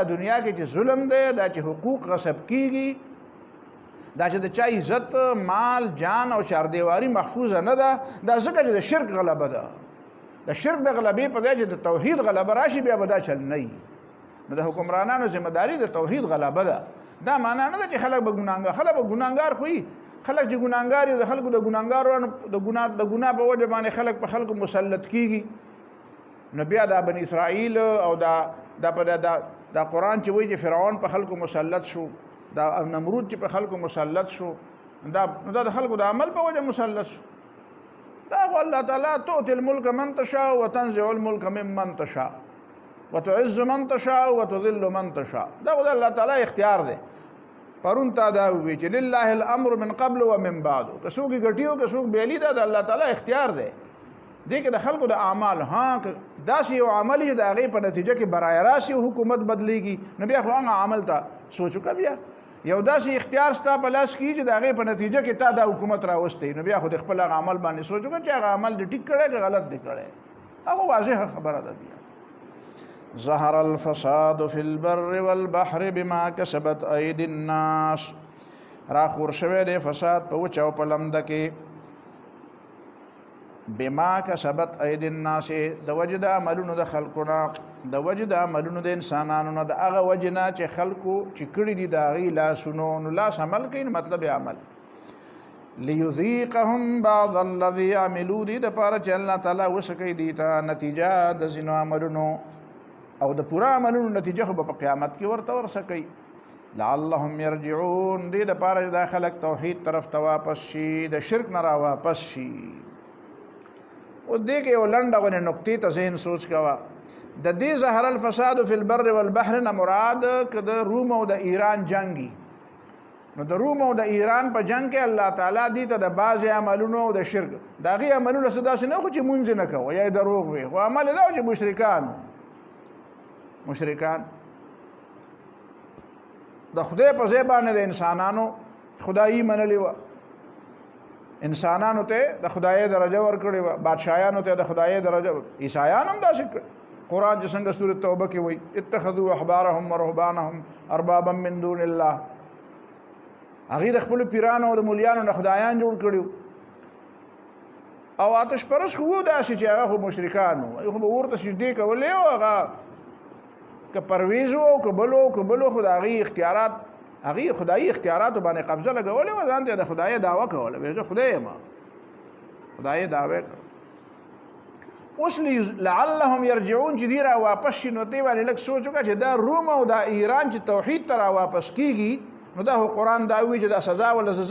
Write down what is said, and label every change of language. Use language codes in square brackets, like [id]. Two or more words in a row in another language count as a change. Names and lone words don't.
[ps] دنیا کې چې ظلم دی دا چې حقوق غصب کیږي دا چې د چا عزت مال جان او چاردیواری محفوظه نه ده دا ځکه چې د شرک غلبه ده د شرک د غلبې په ځای چې د توحید غلبه راشي بیا به دا چل نه وي نو د حکمرانانو ذمہ داری د توحید غلبه ده دا معنا نه ده چې خلک به ګناهګار خوي خلک چې ګناهګار دي د خلکو د ګناهګارانو د ګناه په وجه باندې خلک په خلکو مسلط کیږي نو بیا د بنی اسرائیل او دا قرآن چې وایي چې فرعون په خلکو مسلط شو دا نمرود چې په خلکو مسلط شو دا د خلکو د عمل په وجه مسلط شو دا خو الله تعالی [ar] تؤتي الملك من تشاء وتنزع الملك ممن تشاء وتعز من تشاء وتذل من تشاء [ps] دا خو د الله تعالی اختیار دی پرون تا دا وی چې [ar] لله الامر من قبل ومن بعد [ps] که څوک ګټیو که څوک بیلی دا د الله تعالی اختیار دی دې کې د خلکو د اعمال داسې یو عمل چې د هغې په نتیجه کې برای راسي حکومت بدلیږي نو بیا خو هغه عمل ته سوچ وکړه بیا یو داسې اختیار ستا په لاس کې چې د هغې په نتیجه کې تا دا حکومت راوستی نو بیا خو د خپل هغه عمل باندې سوچ وکړه چې هغه عمل دې ټیک کړی که غلط دې کړی هغه واضحه خبره ده بیا [ar] ظهر الفساد في البر والبحر بما كسبت ايدي الناس [ps] راخور شوی دی فساد په وچه او په لمده کې [ar] بما کسبت اید الناس [ps] د وجه د عملونو د خلقونه د وجه د عملونو د انسانانو نه د هغه وجه نه چې خلقو چې کړي دي د هغې لاسونو نو لاس عمل کوي مطلب عمل لیذیقهم [ar] بعض الذي عملوا [ps] دي د پاره چې الله تعالی وسکي دي ته نتیجه د ځینو عملونو او د پورا عملونو نتیجه خو په قیامت کې ورته ورسکي [ar] لعلهم يرجعون [ps] دي د پاره د خلق توحید طرف ته واپس شي د شرک نه را واپس شي او دې کې یو لنډه غونې نقطې ته ذهن سوچ کوه د دې [ar] ظهر الفساد فی البر والبحر [ps] نه مراد که د روم او د ایران جنگي نو د روم او د ایران په جنگ کې الله تعالی دې ته د بعضې عملونو او د شرک د هغې عملونه څه داسې نه خو چې مونځ نه کوه یا یې دروغ وي خو عمل دا و چې مشرکان د خدای په ځای باندې د انسانانو خدایي منلې وه انسانانو ته د خدای درجه ورکړې وه بادشاهانو ته د خدای درجه عیسایان هم داسې کړ قرآن چې څنګه سورۃ توبه کې وایي [ar] اتخذوا احبارهم ورهبانهم اربابا من دون الله [ps] هغې د خپلو پیرانو او د مولیانو نه خدایان جوړ کړي او آتش پرست خو و داسې چې هغه خو مشرکان وو خو به ورته سجدې کولې او هغه که پرویز و او که بلو خو د هغې اختیارات هغې خدایي اختیاراتو باندې قبضه لګولې وه ځان ته د خدای دعوه کوله وایي زه خدای یم خدای دعوه اوس [ar] لعلهم یرجعون [ps] چې دې را واپس شي نو دې باندې لږ سوچ وکړه چې دا روم او دا ایران چې توحید ته را واپس کېږي نو دا قرآن دا وایي چې دا سزا ولا زه